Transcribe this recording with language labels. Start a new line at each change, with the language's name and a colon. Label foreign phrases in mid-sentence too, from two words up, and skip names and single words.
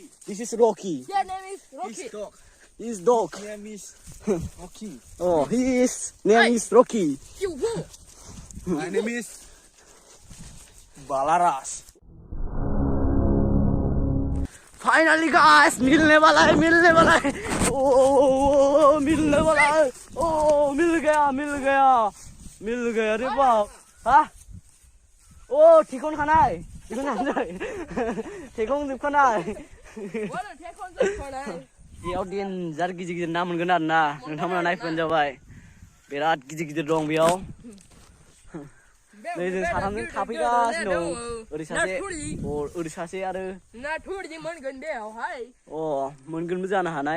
English: This is Rocky. Your name is Rocky. His dog. Name is Rocky. Oh, his name is Rocky. You who? My name is Balaras. Finally, guys,
Hindi: मिलने वाला है. Oh, मिलने वाला है. Oh, मिल गया रे बाप. हाँ?
Bodo: Oh, ठिकान खानाय. थेखं जोबखानाय बेयाव देनजार गिदिर ना मोनगोन आरो ना नोंथांमोना नायफैबानो जाबाय बिराद गिदिर दं बेयाव नै जों साथामजों थाफैगासिनो दं ओरै सासे आरो मोनगोनबो जानो हानाय